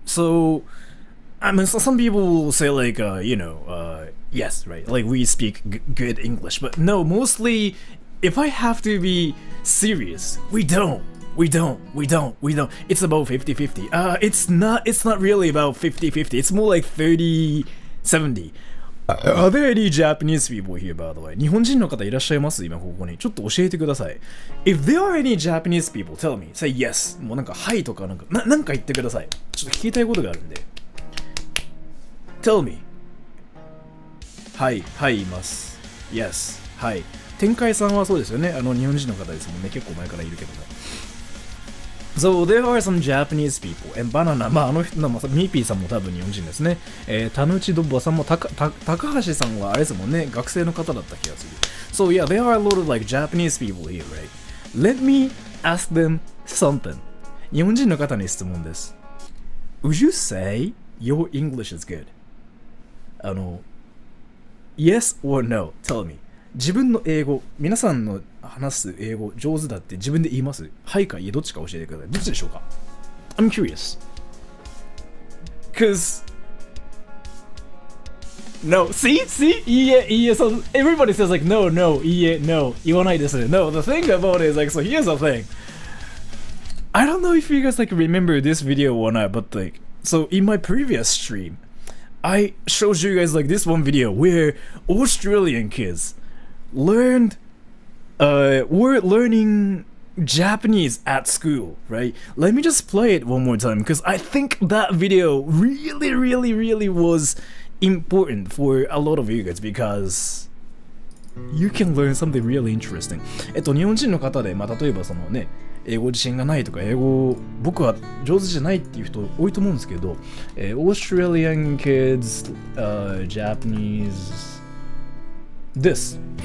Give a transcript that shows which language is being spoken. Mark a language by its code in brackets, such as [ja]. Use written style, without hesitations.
[en] So, I mean, so some people will say like, yes, right, like we speak good English, but no, mostly, if I have to be serious, we don't. It's about 50-50. It's not really about 50-50. It's more like 30-70. Are there any Japanese people here, by the way? [ja] 日本人の方いらっしゃいます今ここに。ちょっと教えてください。 [en] If there are any Japanese people, tell me. Say yes. [ja] もうなんか、はいとかなんか言ってください。ちょっと聞きたいことがあるんで。 [en] Tell me. [ja] はい、います。 [en] Yes. はい。 [ja] 天海さんはそうですよね。日本人の方ですもんね。結構前からいるけども。 [en] So there are some Japanese people and banana [ja] まああの人ミーピーさんも多分日本人ですね。タヌチドッボさんも高橋さんはあれですもんね。学生の方だった気がする。 [en] So yeah, there are a lot of like Japanese people here, right? Let me ask them something. [ja] 日本人の方に質問です。 [en] Would you say your English is good? Yes or no? Tell me. [ja] 自分の英語、皆さんの話す英語上手だって自分で言います？はいかいえどっちか教えてください。どっちでしょうか？ [en] I'm curious. Cause no, see? いいえ so everybody says like no, いいえ no [ja] 言わないです。 [en] No, the thing about it is like, so here's the thing. I don't know if you guys like remember this video or not, but like So in my previous stream, I showed you guys like this one video where Australian kids were learning Japanese at school, right? Let me just play it one more time because I think that video really was important for a lot of you guys because you can learn something really interesting. [ja] 日本人の方で、例えばそのね、英語自信がないとか、英語僕は上手じゃないっていう人多いと思うんですけど、 [en] Australian kids, Japanese, this.